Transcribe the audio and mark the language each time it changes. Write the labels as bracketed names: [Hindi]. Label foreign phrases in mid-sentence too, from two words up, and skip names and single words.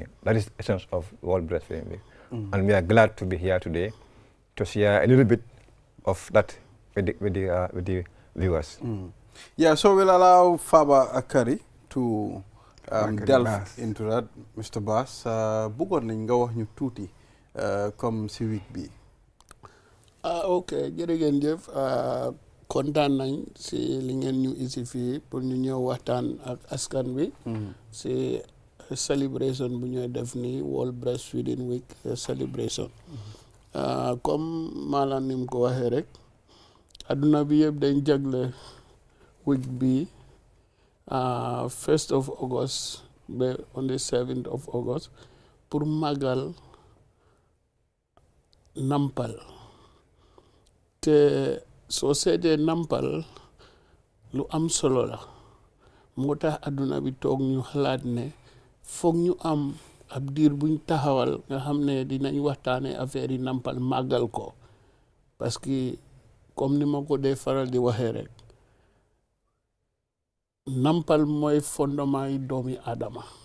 [English] That is the essence of World Breastfeeding Week. And we are glad to be here today to share a little bit of that with the viewers. Yeah, so we'll allow Faba Akari to delve into that, Mr. Bass. [Wolof] Bëggoon nañ nga wax ñu tuuti comme si week bi. Ok, jërëjëf. Kontaan nañ si li ngeen ñu isi fii pour ñu ñëw waxtaan ak askan wi si celebration bu ñooy def ni World Breastfeeding Week celebration. Comme maanaam ni mu ko waxee rek adduna bi yëpp dañ jagle week bi [English] 1st of August [Wolof] ba [English] on the 7th of August [Wolof] pour màggal nampal te soo seetee nampal lu am solo la moo tax adduna bi toog ñu xalaat ne foog ñu am ab diir buñ taxawal nga xam ne dinañ waxtaane affaire yi nampal màggal ko parce que comme ni ma ko dee faral di waxee rek nampal mooy fondement yi doomi aadama